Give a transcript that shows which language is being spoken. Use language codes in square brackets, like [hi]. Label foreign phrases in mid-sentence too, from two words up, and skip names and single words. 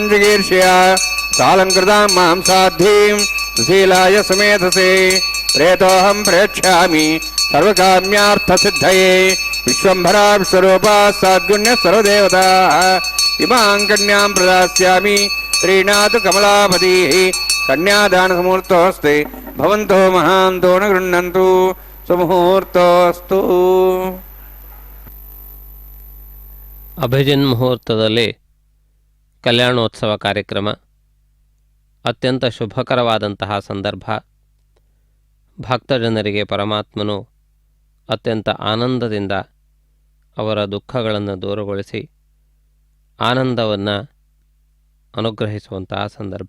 [sa] ಜಿಗೀರ್ಷ್ಯ ಸಾಲಂಕೃತಾಂ ಮಾಂ ಸಾಧ್ವೀಂ ಸುಶೀಲಾಯ ಸುಮೇಧಸೇ ಪ್ರೇತೋಹಂ ಪ್ರೇಕ್ಷ್ಯಾಮಿ ಸರ್ವಕಾಮ್ಯಾರ್ಥಸಿದ್ಧಯೇ ವಿಶ್ವಂಭರಾ ವಿಶ್ವರೂಪಾ ಸಾದ್ಗುಣ್ಯ ಸರ್ವದೇವತಾ ಇಮಾಂ ಕನ್ಯಾಂ ಪ್ರದಾಸ್ಯಾಮಿ ಶ್ರೀನಾಥು ಕಮಲಾಪತಿಃ ಕನ್ಯಾದಾನಸಮೂರ್ತೋಸ್ತೆ ಭವಂತೋ ಮಹಾಂತೋ ನ ಗೃಹ್ಣಂತು ಸುಮುಹೂರ್ತೋಸ್ತು. [kn] ಅಭಿಜಿನ್ ಮುಹೂರ್ತದಲ್ಲಿ ಕಲ್ಯಾಣೋತ್ಸವ ಕಾರ್ಯಕ್ರಮ ಅತ್ಯಂತ ಶುಭಕರವಾದಂತಹ ಸಂದರ್ಭ. ಭಕ್ತಜನರಿಗೆ ಪರಮಾತ್ಮನು ಅತ್ಯಂತ ಆನಂದದಿಂದ ಅವರ ದುಃಖಗಳನ್ನು ದೂರಗೊಳಿಸಿ ಆನಂದವನ್ನು ಅನುಗ್ರಹಿಸುವಂತಹ ಸಂದರ್ಭ.